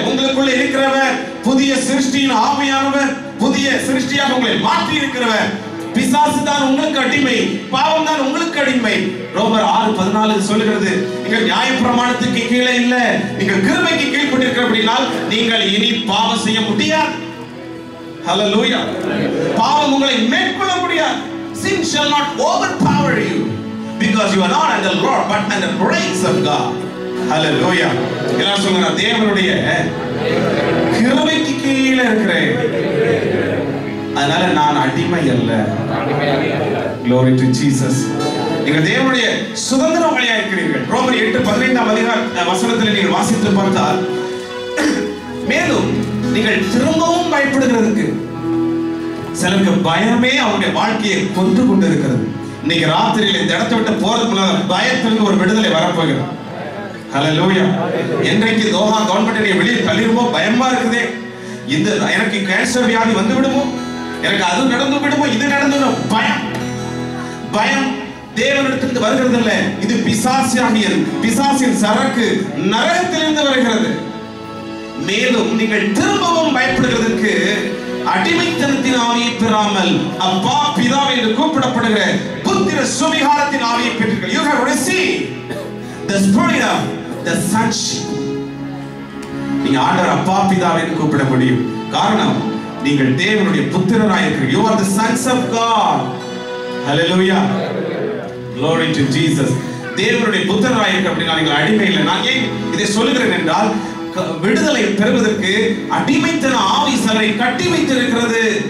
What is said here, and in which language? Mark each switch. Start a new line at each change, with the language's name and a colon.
Tamil: உங்களுக்குள்ள இருக்கிறவர் புதிய சிருஷ்டியின் ஆவியானவர், புதிய சிருஷ்டியாக உங்களை மாற்றி இருக்கிறவர். பிசாசு தான் உங்களுக்கு அடிமை, பாவம் தான் உங்களுக்கு அடிமை. ரோமர் 6:14 சொல்லுகிறது, நீங்கள் நியாயப்பிரமாணத்துக்கு கீழே இல்ல, நீங்கள் கிருபைக்கு கீழ்ப்பட்டிருக்கிறபடியால் நீங்கள் இனி பாவம் செய்ய முடியாது. ஹல்லேலூயா. பாவம் உங்களை மேற்கொள்ள முடியாது.
English: Sin shall not overpower you because you are not under the law but under the grace of God. Hallelujah.
Tamil: எல்லாரும் சொல்லுங்க, தேவனுடைய கிருபைக்கு கீழே இருக்கிறேன், அதனால நான் அடிமை அல்ல.
English: Glory to Jesus.
Tamil: நீங்கள் தேவனுடைய சுதந்திரவாளியா இருக்கிறீர்கள். ரோமர் 8:15 வசனத்தில் நீங்கள் வாசித்து பார்த்தால், மேலும் நீங்கள் திரும்பவும் பயப்படுகிறதுக்கு, சிலருக்கு பயமே அவருடைய வாழ்க்கையை கொண்டு கொண்டு இருக்கிறது. இன்னைக்கு ராத்திரியில் இந்த இடத்தை விட்டு போறதுக்கு முன்னால பயத்திலிருந்து ஒரு விடுதலை வரப்போகிறது. ஹல்லேலூயா. என்றைக்கு தோஹா கவர்மெண்ட் வெளியே தள்ளிடுமோ பயமா இருக்குதே, இந்த எனக்கு கேன்சர் வியாதி வந்து விடுமோ, எனக்கு அது நடந்து விடுமோ, இது நடந்துடும் பயம். பயம் தேவனிடத்திலிருந்து வருகிறது இல்ல, இது பிசாசின் சரக்கு நரகத்திலிருந்து வருகிறது. மேலும் நீங்கள் திரும்பவும் பயப்படுகிறதுக்கு அடிமைத்தனத்தின் ஆவியை பெறாமல் அப்பா பிதா என்று கூப்பிடப்படுகிற புத்திர சுவிகாரத்தின் ஆவியை பெற்றீர்கள்.
English: You have received the spirit of the sonship.
Tamil: நீங்க ஆண்டவர் அப்பா பிதா என்று கூப்பிட முடியும். காரணம், நீங்கள் தேவனுடைய புத்திரராய் இருக்கிறீர்கள்.
English: You are the sons of God. Hallelujah. Glory to Jesus.
Tamil: தேவனுடைய புத்திரராய் இருக்க அப்படின்னா நீங்கள் அடிமை இல்லை. நான் ஏன் இதை சொல்லுகிறேன் என்றால், விடுதலை பெறுவதற்கு அடிமைத்தன ஆவி சிலரை கட்டி வைத்திருக்கிறது.